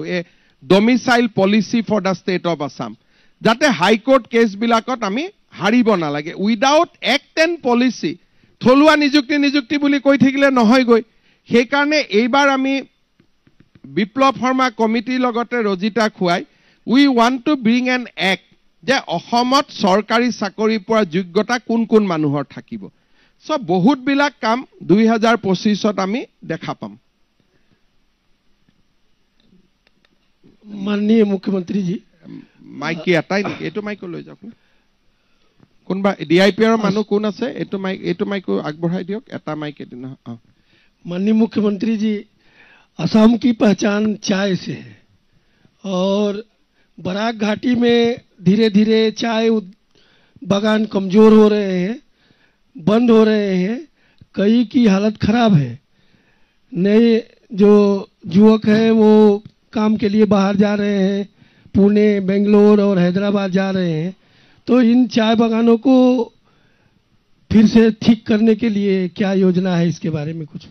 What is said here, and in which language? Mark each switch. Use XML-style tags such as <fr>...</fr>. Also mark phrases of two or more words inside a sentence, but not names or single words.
<en>A domicile policy for the state of Assam</en> <as>যাতে</as> <en>High Court case</en> <as>বিলাকত আমি হাৰিব নালাগে</as> <en>without act and policy</en> <as>থলুৱা নিযুক্তি বুলি কৈ থাকিলে নহয় গৈ সেই কাৰণে এইবাৰ আমি বিপ্লৱ শৰ্মা কমিটিৰ লগতে ৰজিতা খুৱাই</as> <en>we want to bring an act</en> <as>যে অসমত চৰকাৰী চাকৰি পোৱাৰ যোগ্যতা কোন কোন মানুহৰ থাকিব সব বহুত বিলাক কাম 2025ত আমি দেখা পাম</as> <hi>माननीय मुख्यमंत्री जी</hi> <as>মাইকি এটাই এইটো মাইক লৈ যাওক কোনবা ডিআইপিআৰ মানুহ কোন আছে এইটো মাইক আগবঢ়াই দিয়ক এটা মাইক এদিন</as> <hi>माननीय मुख्यमंत्री जी असम की पहचान चाय से है और बराक घाटी में धीरे धीरे चाय बागान कमजोर हो रहे हैं बंद हो रहे हैं कई की हालत खराब है नए जो युवक हैं वो काम के लिए बाहर जा रहे हैं पुणे बेंगलोर और हैदराबाद जा रहे हैं तो इन चाय बागानों को फिर से ठीक करने के लिए क्या योजना है इसके बारे में कुछ</hi>